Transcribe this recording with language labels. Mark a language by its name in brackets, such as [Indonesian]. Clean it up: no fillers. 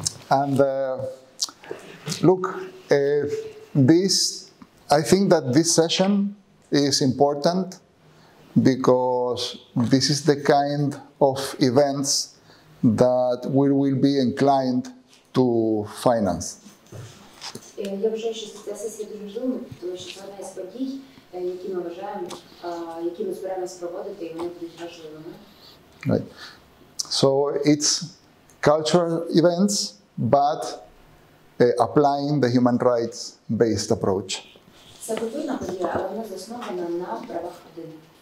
[English] And look, I think that this session is important because this is the kind of events that we will be inclined to finance. [Ukrainian] Я вважаю, що ця сесія дуже важлива, тому що це одна із подій, які ми вважаємо, які ми збираємось проводити, і вони будуть важливими. [English] Right. So it's cultural events, but applying the human rights-based approach. [Ukrainian] Це культурна подія, але вона заснована на правах людини.